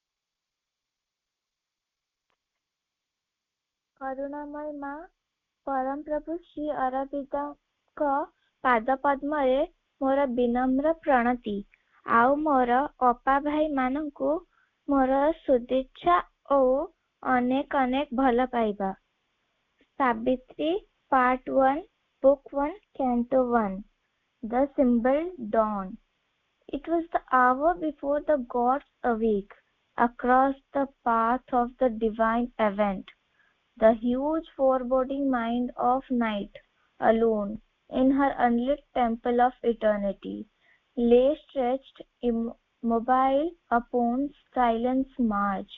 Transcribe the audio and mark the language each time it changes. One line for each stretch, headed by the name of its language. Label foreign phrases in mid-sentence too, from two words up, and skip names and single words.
Odia: କରୁଣାମୟ ମା, ପରମ ପ୍ରଭୁ ଶ୍ରୀ ଅରବିନ୍ଦଙ୍କ ପାଦ ପଦ୍ମରେ ମୋର ବିନମ୍ର ପ୍ରଣତି, ଆଉ ମୋର ଅପା ଭାଇ ମାନଙ୍କୁ ମୋର ଶୁଭେଚ୍ଛା ଓ ଅନେକ ଅନେକ ଭଲ ପାଇବା।
English: ସାବିତ୍ରୀ Part 1, Book 1, Canto 1. The symbol dawn. It was the hour before the gods awake across the path of the divine event. The huge foreboding mind of night, alone in her unlit temple of eternity, lay stretched immobile upon silence march.